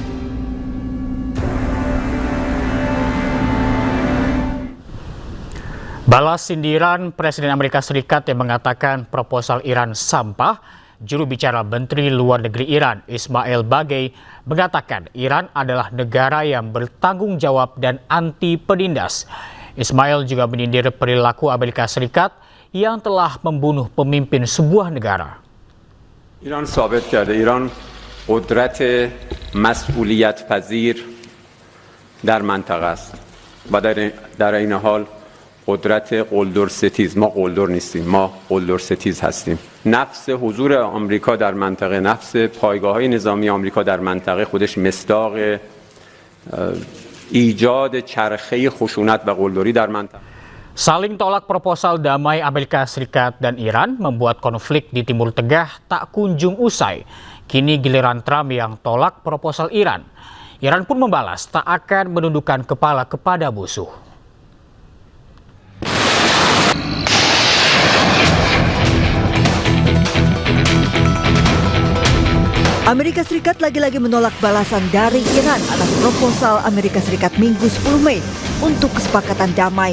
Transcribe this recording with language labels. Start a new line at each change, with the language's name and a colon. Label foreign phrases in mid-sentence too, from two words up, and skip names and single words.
Indonesian: Balas sindiran Presiden Amerika Serikat yang mengatakan proposal Iran sampah, juru bicara Menteri Luar Negeri Iran Ismail Bagei mengatakan Iran adalah negara yang bertanggung jawab dan anti penindas. Ismail juga menyindir perilaku Amerika Serikat yang telah membunuh pemimpin sebuah negara.
Persian: ایران ثابت کرده ایران قدرت مسئولیت پذیر در منطقه است و در این حال قدرت قلدر ستیز ما قلدر نیستیم ما قلدر ستیز هستیم نفس حضور آمریکا در منطقه، نفس پایگاه‌های نظامی آمریکا در منطقه خودش مصداق ایجاد چرخه خشونت و قلدری در منطقه.
Indonesian: Saling tolak proposal damai Amerika Serikat dan Iran membuat konflik di Timur Tengah tak kunjung usai. Kini giliran Trump yang tolak proposal Iran. Iran pun membalas tak akan menundukkan kepala kepada musuh. Amerika Serikat lagi-lagi menolak balasan dari Iran atas proposal Amerika Serikat Minggu 10 Mei untuk kesepakatan damai.